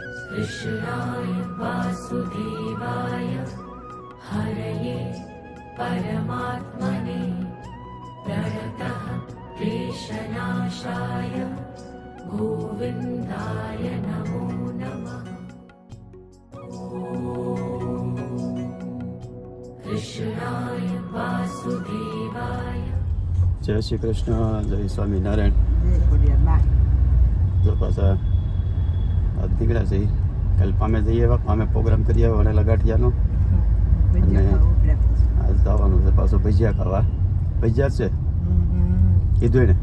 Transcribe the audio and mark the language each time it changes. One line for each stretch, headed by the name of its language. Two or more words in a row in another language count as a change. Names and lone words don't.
Sanskrit: कृष्णाय वासुदेवाय हरये परमात्मने प्रणतः क्लेशनाशाय गोविन्दाय नमो नमः। कृष्णाय वासुदेवाय।
Gujarati: જય શ્રી કૃષ્ણ, જય સ્વામિનારાયણ। તો પાછા આજ નીકળ્યા છે કાલે પામે જઈએ પામે પ્રોગ્રામ કરીએ વણેલા ગાંઠિયાનો અને આજ જવાનું છે પાછું ભજીયા ખાવા। ભજીયા છે કીધું ને